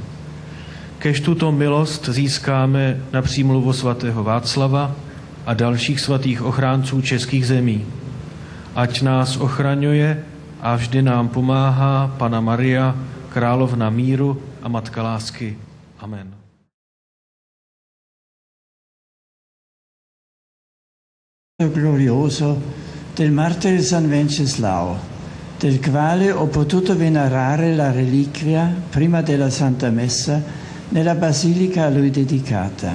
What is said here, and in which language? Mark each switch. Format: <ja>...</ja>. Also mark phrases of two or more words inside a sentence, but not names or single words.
<cs>Kež tuto milost získáme na přímluvu svatého Václava a dalších svatých ochránců českých zemí. Ať nás ochraňuje a vždy nám pomáhá Panna Maria, královna míru a matka lásky. Amen.</cs> <it>Glorioso del martire San Venceslao, del quale ho potuto venerare la reliquia prima della Santa Messa nella basilica a lui dedicata.</it>